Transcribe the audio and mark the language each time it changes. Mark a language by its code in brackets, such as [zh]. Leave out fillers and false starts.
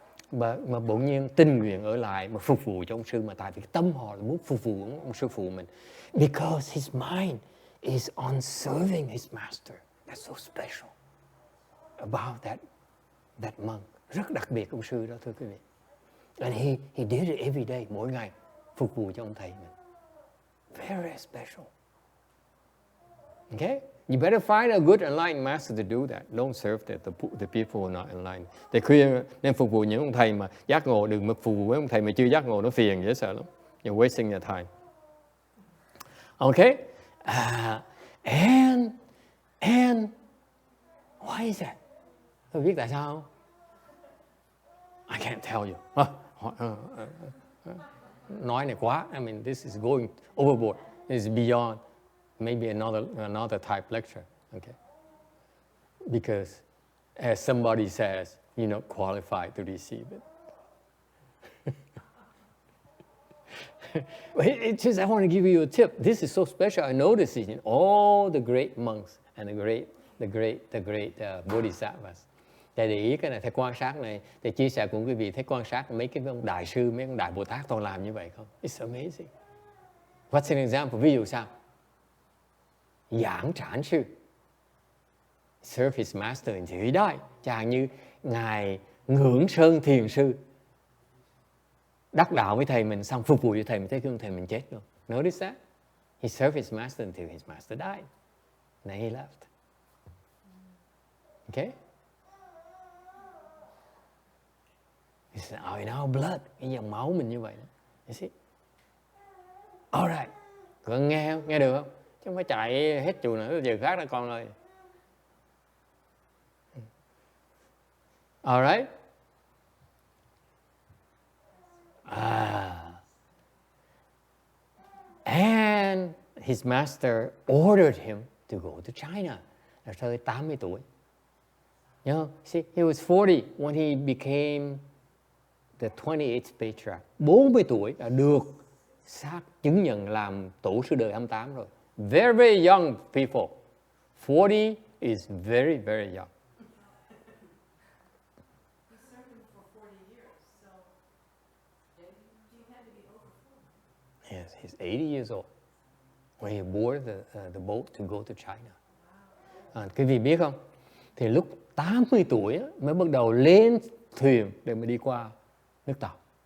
[vi] Mà bỗng nhiên tình nguyện ở lại mà phục vụ cho ông sư, mà tại vì tâm họ là muốn phục vụ ông sư phụ mình. [en] Because his mind is on serving his master. That's so special about that monk. [vi] Rất đặc biệt ông sư đó, thưa quý vị. [en] And he did it every day, [vi] mỗi ngày phục vụ cho ông thầy mình. [en] Very special. Okay? You better find a good enlightened master to do that. Don't serve the people who are not enlightened. They [vi] khuyên nên phục vụ những ông thầy mà giác ngộ, đừng mà phục vụ với ông thầy mà chưa giác ngộ, nó phiền dễ sợ lắm. [en] You're wasting your time. Okay? And why is that? [vi] Tôi biết tại sao không? [en] I can't tell you. [vi] Nói này quá. [en] I mean, this is going overboard. This is beyond maybe another type lecture. Okay. Because as somebody says, you're not qualified to receive it. It's just I want to give you a tip. This is so special. I noticed it in all the great monks and the great Bodhisattvas. [vi] Thầy để ý cái này, thầy quan sát này, thầy chia sẻ cùng quý vị, thầy quan sát mấy cái ông đại sư, mấy ông đại Bồ Tát toàn làm như vậy không? [en] It's amazing. What's an example? [vi] Ví dụ sao? [en] Giảng trản sư, serve his master until he died. [vi] Chẳng như ngài Ngưỡng Sơn Thiền sư đắc đạo với thầy mình, xong phục vụ cho thầy mình, tới khi thầy mình chết luôn. [en] Notice that? He served his master until his master died. Then he left. Okay? It's in our blood. [vi] Cái dòng máu mình như vậy đó. [en] You see? All right. [vi] Con nghe không? Nghe được không? Chứ không phải chạy hết chùa nữa, giờ khác đó con ơi. [en] All right? And his master ordered him to go to China. [vi] Là tới 80 tuổi. [en] You know, see, he was 40 when he became the 28th patriarch. [vi] 40 tuổi đã được xác chứng nhận làm tổ sư đời 28 rồi. [en] Very, very young people. 40 is very, very young. He served him for 40 years, so he had to be over 40. Yes, he's 80 years old when he boarded the boat to go to China. [vi] Quý vị biết không? Thì lúc 80 tuổi mới bắt đầu lên thuyền để mà đi qua nước Tàu.